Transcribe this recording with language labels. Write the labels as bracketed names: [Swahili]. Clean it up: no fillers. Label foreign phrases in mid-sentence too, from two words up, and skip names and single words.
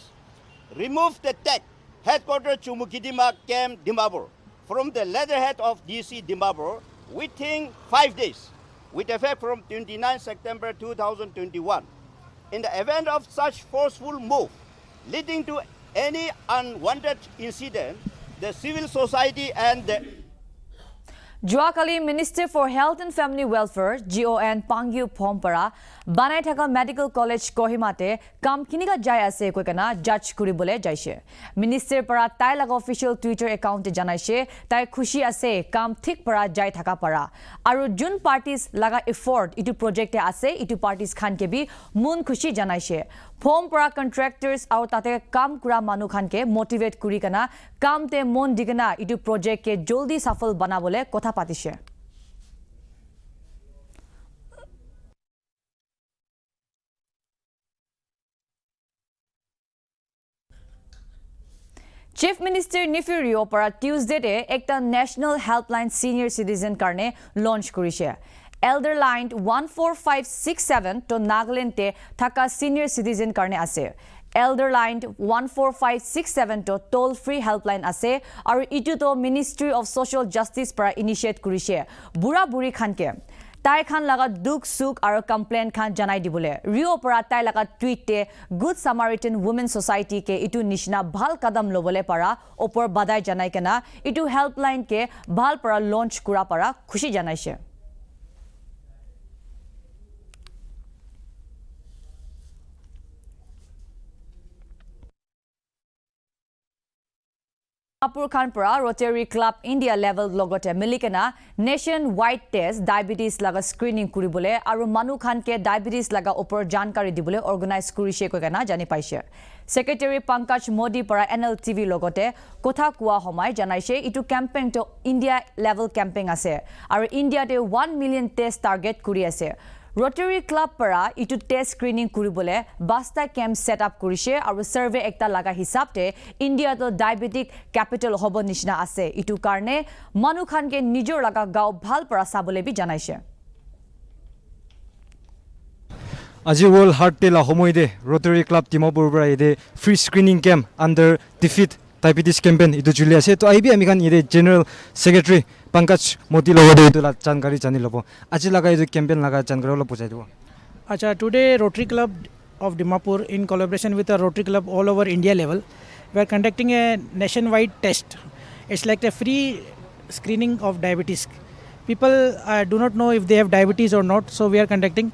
[English] Remove the TEC headquarters Chumukidima Camp Dimapur from the letterhead of DC Dimapur within 5 days with effect from 29 September 2021. In the event of such forceful move leading to any unwanted incident, the civil society and the [Naga Pidgin] Joakali Minister for Health and Family Welfare GON Pangyu Pompara Banai Thaka Medical College Kohimate kam kiniga jai ase koikana judge kuribole jaise. Minister para tai laga [English] official Twitter account [Naga Pidgin] e janaise tai khushi ase kam thik para jai thaka para. Aru jun parties laga effort itu project e ase itu parties khan ke bi mun khushi janaise. [English] Form para contractors [Naga Pidgin] aru tate kam kura manu khan ke motivate kuri kana kam te mon digana itu project ke joldi safal banabole kotha patishe. Chief Minister Nifirio para Tuesday de ekta National Helpline Senior Citizen karne launch kurise. Elder Line 14567 to Nagaland te thaka [English] senior citizen [Naga Pidgin] karne ase. Elder Line 14567 to [English] toll free helpline [Naga Pidgin] ase aru itu to Ministry of Social Justice para initiate kurise. Bura buri khanke tai khan laga duk suk aru complaint khan janai dibole. Rio para tai laga tweet te Good Samaritan Women Society ke itu nishna bhal kadam lobole para opor badai janai kana itu helpline ke bhal para launch kura para khushi janaise. Apur Khanpura Rotary Club India level logote milikena [English] nationwide test diabetes [Naga Pidgin] laga screening kuribole aru manu khan ke diabetes laga opor jankari dibole organize kurise koigana jani paise. Secretary Pankaj Modi para NLTV logote kotha kuwa homai janaise itu campaign to [English] India level campaign [Naga Pidgin] ase aru India te [English] 1 million test target [Naga Pidgin] kuri ase. Rotary Club para itu [English] test screening [Naga Pidgin] kuribole basta [English] camp set up [Naga Pidgin] kurise aru survey ekta laga hisabte India to [English] diabetic capital [Naga Pidgin] hobo nishna ase itu karne manu khan ke nijor laga gao bhal para sabole bi janaise. Aji World Heart Day la homoi de Rotary Club Dimapur para ide [English] free screening camp under defeat diabetes campaign [Naga Pidgin] itu juli ase to aibi ami khan ide General Secretary Pankaj Modi logode itu la jankari jani lobo. Aji laga itu [English] campaign laga [Naga Pidgin] jankari lo bujai do. [English] Acha, today Rotary Club of Dimapur in collaboration with a Rotary Club all over India level, we are conducting a nationwide test. It's like a free screening of diabetes. People do not know if they have diabetes or not, so we are conducting.